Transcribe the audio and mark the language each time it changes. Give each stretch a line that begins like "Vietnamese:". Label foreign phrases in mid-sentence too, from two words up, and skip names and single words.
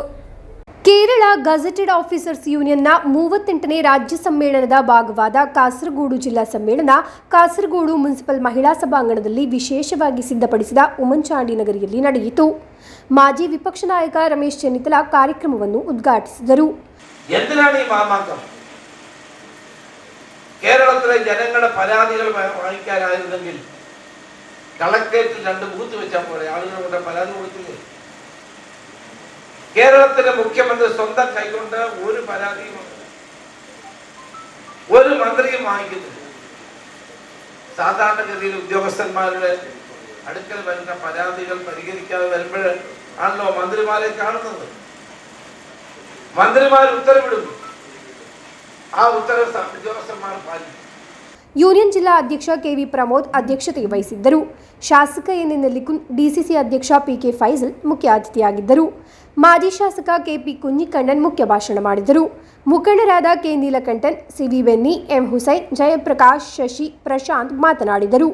Kannada: ಕೇರಳ ಗೆಜೆಟೆಡ್ ಆಫೀಸರ್ಸ್ ಯೂನಿಯನ್ನ 38ನೇ ರಾಜ್ಯ ಸಮ್ಮೇಳನದ ಭಾಗವಾದ ಕಾಸರಗೋಡು ಜಿಲ್ಲಾ ಸಮ್ಮೇಳನ ಕಾಸರಗೋಡು ಮುನ್ಸಿಪಲ್ ಮಹಿಳಾ ಸಭಾಂಗಣದಲ್ಲಿ ವಿಶೇಷವಾಗಿ ಸಿದ್ಧಪಡಿಸಿದ ಉಮಂಚಾಂಡಿ ನಗರಿಯಲ್ಲಿ ನಡೆಯಿತು. ಮಾಜಿ ವಿಪಕ್ಷ ನಾಯಕ ರಮೇಶ್ ಚೆನ್ನಿತ್ತಲ ಕಾರ್ಯಕ್ರಮವನ್ನು ಉದ್ಘಾಟಿಸಿದರು.
Malayalam: കേരളത്തിലെ ജനങ്ങളുടെ പരാതികൾ വാങ്ങിക്കാനായിരുന്നെങ്കിൽ കളക്ടറേറ്റിൽ 2 ബൂത്ത് വെച്ചാൽ പോലെ ആളുകൾ കൊണ്ട് പരാതി കൊടുത്തില്ലേ? കേരളത്തിലെ മുഖ്യമന്ത്രി സ്വന്തം കൈകൊണ്ട് ഒരു പരാതിയും ഒരു മന്ത്രിയും വാങ്ങിക്കുന്നില്ല. സാധാരണഗതിയിൽ ഉദ്യോഗസ്ഥന്മാരുടെ അടുക്കൽ വരുന്ന പരാതികൾ പരിഹരിക്കാതെ വരുമ്പോൾ ആണല്ലോ മന്ത്രിമാരെ കാണുന്നത്. മന്ത്രിമാർ ഉത്തരവിടും, ആ ഉത്തരവ് ഉദ്യോഗസ്ഥന്മാർ പാലിക്കും.
Kannada: ಯೂನಿಯನ್ ಜಿಲ್ಲಾ ಅಧ್ಯಕ್ಷ ಕೆವಿ ಪ್ರಮೋದ್ ಅಧ್ಯಕ್ಷತೆ ವಹಿಸಿದ್ದರು. ಶಾಸಕ ಎನ್ ನೆಲ್ಲಿಕುನ್, ಡಿಸಿಸಿ ಅಧ್ಯಕ್ಷ ಪಿಕೆ ಫೈಜಲ್ ಮುಖ್ಯ ಅತಿಥಿಯಾಗಿದ್ದರು. ಮಾಜಿ ಶಾಸಕ ಕೆಪಿ ಕುഞ്ഞിಕಣ್ಣನ್ ಮುಖ್ಯ ಭಾಷಣ ಮಾಡಿದರು. ಮುಖಂಡರಾದ ಕೆ ನೀಲಕಂಠನ್, ಸಿವಿ ಬೆನ್ನಿ, ಎಂ ಹುಸೈನ್, ಜಯಪ್ರಕಾಶ್, ಶಶಿ, ಪ್ರಶಾಂತ್ ಮಾತನಾಡಿದರು.